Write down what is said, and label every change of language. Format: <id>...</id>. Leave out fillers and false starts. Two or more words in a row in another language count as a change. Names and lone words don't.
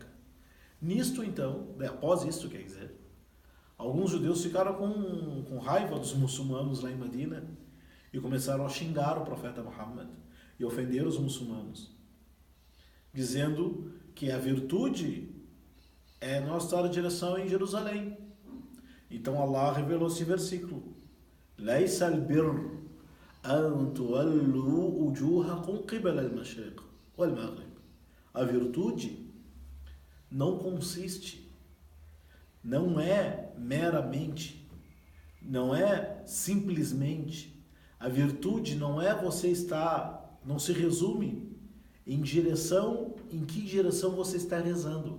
<pt>Nisto então, após isto, quer dizer, alguns judeus ficaram com raiva dos muçulmanos lá em Medina e começaram a xingar o profeta Muhammad e ofender os muçulmanos, dizendo que a virtude é nós estar em direção em Jerusalém. Então Allah revelou esse versículo:</pt> <ar>لَيْسَ الْبِرُّ أَنْ تُوَلُّوا وُجُوهَكُمْ قِبَلَ الْمَشْرِقِ وَالْمَغْرِبِ.</ar> <pt>A virtude não consiste, não é meramente, não é simplesmente. A virtude não é você estar, não se resume em que direção você está rezando.</pt>